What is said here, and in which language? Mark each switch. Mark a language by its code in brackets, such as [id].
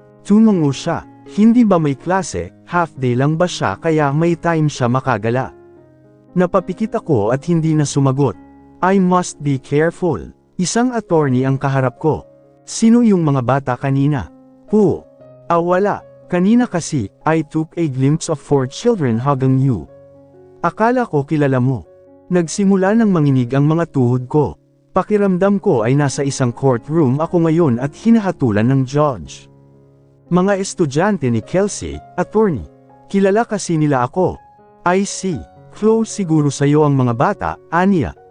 [tl] Tumango siya, hindi ba may klase, [en] half day [tl] lang ba siya kaya may time siya makagala? Napapikit ako at hindi na sumagot. [en] I must be careful. [tl] Isang attorney ang kaharap ko. Sino yung mga bata kanina? Wala. Kanina kasi, [en] I took a glimpse of 4 children hugging you. [tl] Akala ko kilala mo. Nagsimula ng manginig ang mga tuhod ko. Pakiramdam ko ay nasa isang courtroom ako ngayon at hinahatulan ng judge. Mga estudyante ni Kelsey, attorney. Kilala kasi nila ako. [en] I see. [tl] Close siguro sa'yo ang mga bata, Anya.